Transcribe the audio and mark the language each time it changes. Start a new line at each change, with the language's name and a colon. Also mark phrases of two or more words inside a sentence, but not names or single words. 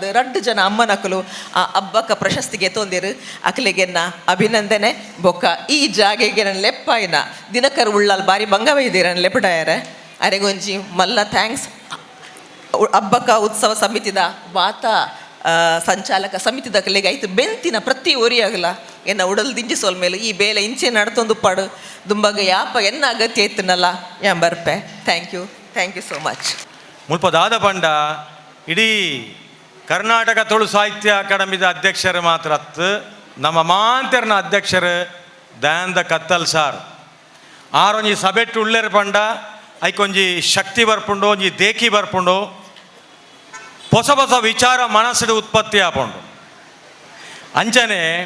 Tulu: 2 ಜನ ಅಮ್ಮನಕಲು ಆ ಹಬ್ಬಕ್ಕ ಪ್ರಶಸ್ತಿಗೆ ತೊಂದಿರು ಅಕಲಿಗೆನ್ನ ಅಭಿನಂದನೆ ಬೊಕ್ಕ ಈ ಜಾಗೆಗೆ ನನ್ನ ಲೆಪ್ಪಾಯಿನ ದಿನಕರ್ ಉಳ್ಳಾಲ್ ಬಾರಿ ಬಂಗವೈದಿರನ್ ಲೆಪಡಾಯರೆ ಅರೆಗೊಂಜಿ ಮಲ್ಲ ಥ್ಯಾಂಕ್ಸ್ ಹಬ್ಬಕ್ಕ ಉತ್ಸವ ಸಮಿತಿದ ವಾತ ಸಂಚಾಲಕ ಸಮಿತಿದ ಕಲೆಗೆ ಐತು ಬೆಂತಿನ ಪ್ರತಿ ಒರಿಯಾಗಲ ಎನ್ನ ಉಡಲ್ ದಿಂಜಿಸೋಲ್ ಮೇಲೆ ಈ ಬೇಲೆ ಇಂಚೆ ನಡ್ತೊಂದು ಪಡು ದುಂಬಗ ಯಾಪ ಎನ್ನ ಅಗತ್ಯ ಇತ್ತನಲ್ಲ ಯಾಂ ಬರ್ಪೆ
English: thank you so much
Tulu: ಮುಲ್ಪದಾದ ಪಂಡ ಇಡೀ ಕರ್ನಾಟಕ ತುಳು ಸಾಹಿತ್ಯ ಅಕಾಡೆಮಿದ ಅಧ್ಯಕ್ಷರು ಮಾತ್ರ ನಮ್ಮ ಮಾಂತೆರ್ನ ಅಧ್ಯಕ್ಷರು ದಯಾನಂದ ಕತ್ತಲ್ ಸಾರ್ ಆರೊಂಜಿ ಸಭೆಟ್ಟು ಉಳ್ಳೇರು ಪಂಡ ಐಕೊಂಜಿ ಶಕ್ತಿ ಬರ್ಪುಂಡು ಒಂಜಿ ದೇಕಿ ಬರ್ಪುಂಡು ಹೊಸ ಹೊಸ ವಿಚಾರ ಮನಸ್ಸಿನ ಉತ್ಪತ್ತಿ ಆಪುಂಡು ಅಂಚನೆ